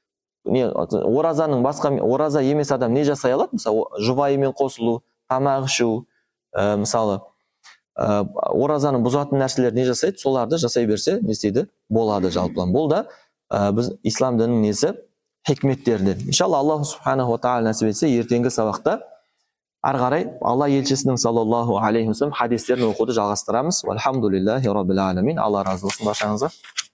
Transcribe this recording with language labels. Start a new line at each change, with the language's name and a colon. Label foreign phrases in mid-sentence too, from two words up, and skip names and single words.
Kazakh: Ораза емес адам не жасай алады? Мысалы, жұбайымен қосылу, тамақ ішу, мысалы, оразаны бұзатын нәрселер не жасайды? Соларды жасай берсе, не істейді? Болады жалпылан. Бұл да біз ислам дінінің несі? Хикметтерден. Иншалла
Arabic: الله سبحانه وتعالى
Kazakh: нәсіп етсе, ертеңгі сабақта ары қарай Алла елшісінің
Arabic: صلى الله عليه وسلم
Kazakh: хадистерін оқуды жалғастырамыз.
Arabic: والحمد لله رب العالمين.
Kazakh: Алла разы болсын баршаңызға.